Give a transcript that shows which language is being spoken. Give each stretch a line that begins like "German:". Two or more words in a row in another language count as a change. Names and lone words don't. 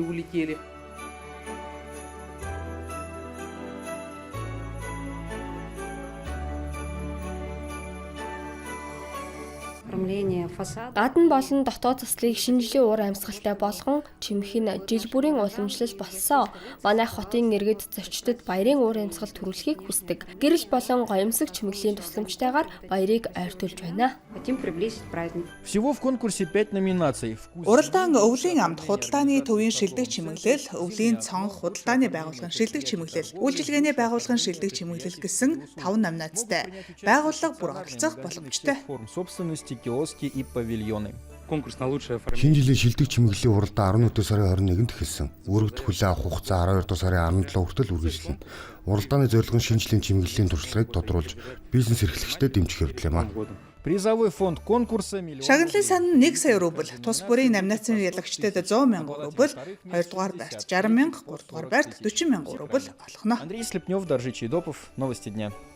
Mongolian: Гадна болон дотоод заслыг шинэ жилийн уур амьсгалтай болгон чимэх нь жил бүрийн уламжлал болсон. Манай хотын иргэд зочдод баярын уур амьсгал төрүүлэхийг хүсдэг. Гэрэл болон гоёмсог чимэглэлийн тусламжтайгаар баярыг ойртуулж байна.
Russian: Всего в конкурсе 5 номинаций.
Mongolian: Уралдаан өвлийн амд худалдааны төвийн шилдэг чимэглэл, өвлийн цонх худалдааны байгууллагын шилдэг чимэглэл, үйлчилгээний байгууллагын шилдэг чимэглэл гэсэн 5 номинацтай. Байгууллага бүр оролцох боломжтой.
Russian: Форм собственности, киоски и павильоны.
Mongolian: Шинэ жилийн шилдэг чимэглэлийн уралдаан 14 сарын 21-нд эхэлсэн. Өргөдөл хүлээн авах хугацаа 12 сарын 17 хүртэл үргэлжилнэ. Уралдааны зорилго нь шинэ жилийн чимэглэлийн туршлагыг тодруулж бизнес эрхлэгчдэд дэмжих явдал юм а.
Russian: Призовой фонд конкурса миллион.
Mongolian: Шагналын сан 1 сая рубль, тус бүрийн номинацийн ялагчдад 100 мянган рубль, 2 дугаар байрт 60 мянга, 3 дугаар байрт 40 мянган рубль олгоно.
Russian: Андрей Слепнев, Доржи Чайдопов, новости дня.